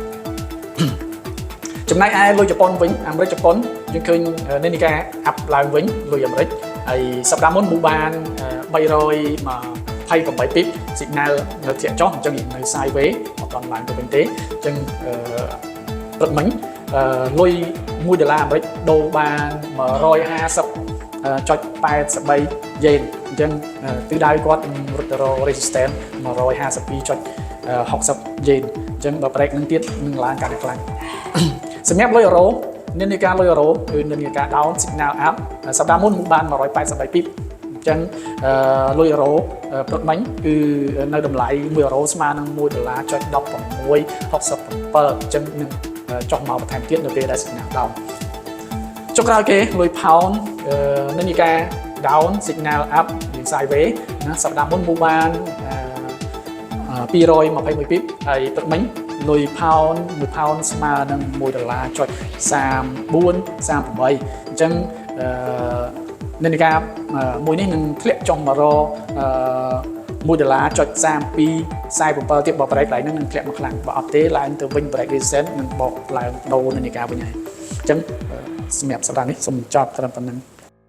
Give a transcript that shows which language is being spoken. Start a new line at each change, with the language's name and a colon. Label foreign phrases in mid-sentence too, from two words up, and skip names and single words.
Khmer: ចំណែកឯលុយជប៉ុនវិញអាមេរិកជប៉ុនយើងឃើញនិន្នាការអាប់ឡើងវិញលុយអាមេរិកហើយសប្តាហ៍មុនមូបាន328
English: pip signal
Khmer: នៅធ្លាក់ចុះអញ្ចឹងនៅ sideways អត់ទាន់ឡើងទៅវិញទេអញ្ចឹងព្រឹកមិញលុយ$1អាមេរិកដូរបាន 150.83 yen អញ្ចឹងទិសដៅគាត់រត់ទៅរក resistance 152.60 yen អញ្ចឹងបើ break នឹងទៀតនឹងឡើងកាន់តែខ្លាំងសម្រាប់លុយអឺរ៉ូនិន្នាការលុយអឺរ៉ូគឺនិន្នាការ
English: down signal up
Khmer: សប្តាហ៍មុនមូបាន183 pip អញ្ចឹងលុយអឺរ៉ូព្រឹកមិញគឺនៅតម្លៃ1អឺរ៉ូស្មើនឹង$1.1667 អញ្ចឹងនឹងចុះមកបន្ថែមទៀតនៅពេលដែល
English: signal down
Khmer: ចុងក្រោយគេលុយ pound និន្នាការ
English: down signal up
Khmer: យើង sideways ណាសប្តាហ៍មុនមូបាន221 pip ហើយព្រឹកមិញលុយ pound 1 pound ស្មើនឹង $1.3438 អញ្ចឹងនិន្នាការមួយនេះនឹងធ្លាក់ចុះមករក$1.3247 ទៀតបើ break ឡើងនឹងធ្លាក់មកខ្លាំងបើអត់ទេឡើងទៅវិញ
English: break resistance
Khmer: នឹងបកឡើងដូរនិន្នាការវិញហើយអញ្ចឹងសម្រាប់សប្តាហ៍នេះសូមចប់ត្រឹមប៉ុណ្្នឹង